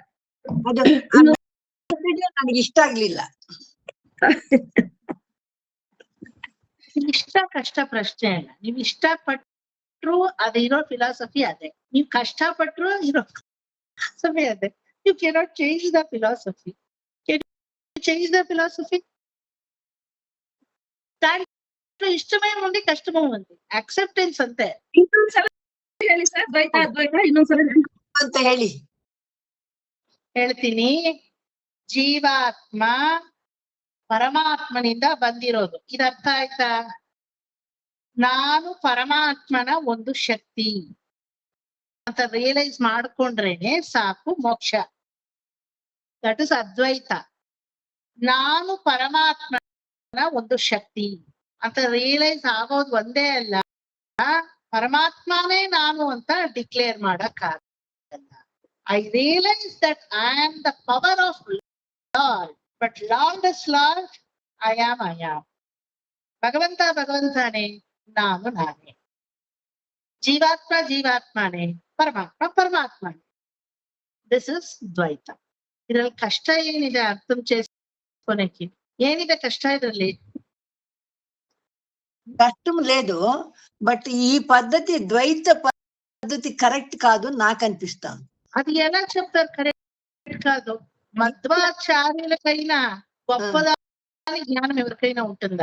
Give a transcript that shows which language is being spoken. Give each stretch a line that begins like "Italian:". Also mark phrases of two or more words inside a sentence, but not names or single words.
Kannada: ಅದು ನನಗೆ ಇಷ್ಟ ಆಗ್ಲಿಲ್ಲ. ಇಷ್ಟ ಕಷ್ಟ ಪ್ರಶ್ನೆ ಅಲ್ಲ. ನೀವ್ ಇಷ್ಟಪಟ್ರು ಅದಿರೋ ಫಿಲಾಸಫಿ ಅದೇ, ನೀವ್ ಕಷ್ಟಪಟ್ರು ಇರೋ ಫಿಲಾಸಫಿ ಅದೇ.
English: You cannot change the philosophy. change the philosophy.
Telugu: దాంట్లో ఇష్టమే ఉంది, కష్టమే ఉంది, అక్సెప్టెన్స్ అంతే.
Kannada: ಇನ್ನೊಂದ್ಸಲ ಹೇಳಿ ಸರ್, ದ್ವೈತ ಅದ್ವೈತ ಇನ್ನೊಂದ್ಸಲ ಅಂತ ಹೇಳಿ. ಹೇಳ್ತೀನಿ. ಜೀವಾತ್ಮ ಪರಮಾತ್ಮನಿಂದ ಬಂದಿರೋದು, ಇದು ಅರ್ಥ ಆಯ್ತಾ? ನಾನು ಪರಮಾತ್ಮನ ಒಂದು ಶಕ್ತಿ ಅಂತ ರಿಯಲೈಸ್ ಮಾಡ್ಕೊಂಡ್ರೇನೆ ಸಾಕು ಮೋಕ್ಷ.
English: that is ಅದ್ವೈತ.
Kannada: ನಾನು ಪರಮಾತ್ಮನ ಒಂದು ಶಕ್ತಿ ಅಂತ ರಿಯಲೈಸ್ ಆಗೋದು ಒಂದೇ ಅಲ್ಲ, ಪರಮಾತ್ಮನೇ ನಾನು ಅಂತ ಡಿಕ್ಲೇರ್ ಮಾಡಕ್ಕಾಗಲ್ಲ.
English: I realise that I am the power of Lord, but Lord is Lord, I am.
Kannada: ಭಗವಂತ ಭಗವಂತನೇ, ನಾನು ನಾನೇ. ಜೀವಾತ್ಮ ಜೀವಾತ್ಮನೇ, ಪರಮಾತ್ಮ ಪರಮಾತ್ಮನೇ.
English: this is
Kannada: ದ್ವೈತ. ಇದ್ರಲ್ಲಿ ಕಷ್ಟ ಏನಿದೆ
Telugu: అర్థం చేసుకోనికి?
Kannada: ಏನಿದೆ ಕಷ್ಟ ಇದ್ರಲ್ಲಿ?
Telugu: కష్టం లేదు, బట్ ఈ పద్ధతి ద్వైత పద్ధతి కరెక్ట్ కాదు నాకు అనిపిస్తాను. అది ఎలా చెప్తారు కరెక్ట్ కాదు? మధ్వాచార్యులకైనా గొప్పదాని జ్ఞానం ఎవరికైనా ఉంటుందా?